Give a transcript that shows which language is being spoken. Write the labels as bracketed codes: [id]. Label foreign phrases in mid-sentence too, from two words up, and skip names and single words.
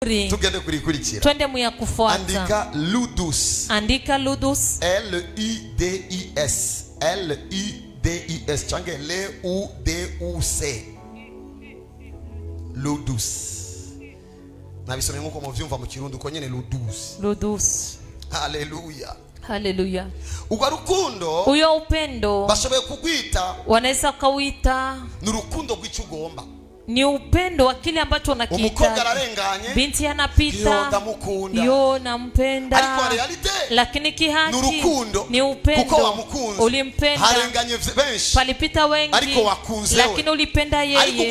[rn] tugende kurikurikira. [sw] Twende mu ya kufuata. Andika ludus. Andika ludus. L-U-D-I-S. L-U-D-I-S. Change L-U-D-U-C. Ludus. [rn] Nabisome nkuko muvyumva mu Kirundi uko nyene ludus. Ludus. Hallelujah. Hallelujah. Ugo rukundo. [sw] Uyo upendo. [rn] Bashoboye kugwita. [sw] Wanaweza kawita. [rn] Nurukundo rw'icugomba. [sw] Ni upendo wa kile ambacho unakihitaji. Binti anapita, yo nampenda, lakini kihaki ni upendo. Ulimpenda, palipita wengi, lakini ulipenda yeye.